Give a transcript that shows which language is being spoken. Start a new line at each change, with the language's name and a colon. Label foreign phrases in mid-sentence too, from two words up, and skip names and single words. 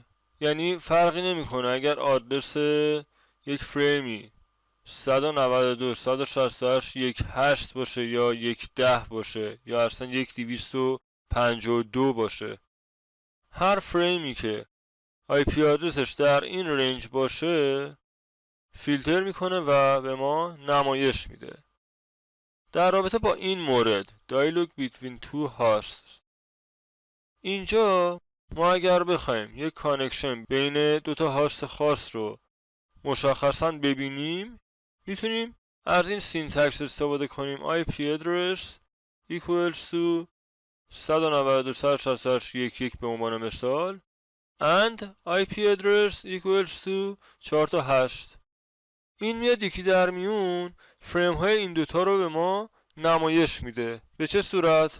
Persian: یعنی فرقی نمیکنه اگر آدرس یک فریمی 192.168.1.8 باشه یا 1.10 باشه یا اصلا 1.252 باشه. هر فریمی که
English: IP
Persian: آدرسش در این رنج باشه فیلتر میکنه و به ما نمایش میده. در رابطه با این مورد
English: dialog between two hosts،
Persian: اینجا ما اگر بخوایم یک کانکشن بین دوتا هاست خاص رو مشخصا ببینیم، میتونیم از این سینتکس استفاده کنیم
English: IP address equals to 192.168.1.1
Persian: به عنوان مثال
English: and IP address equals to
Persian: 4 تا 8. این میاد یکی در میون فریم های این دوتا رو به ما نمایش میده. به چه صورت؟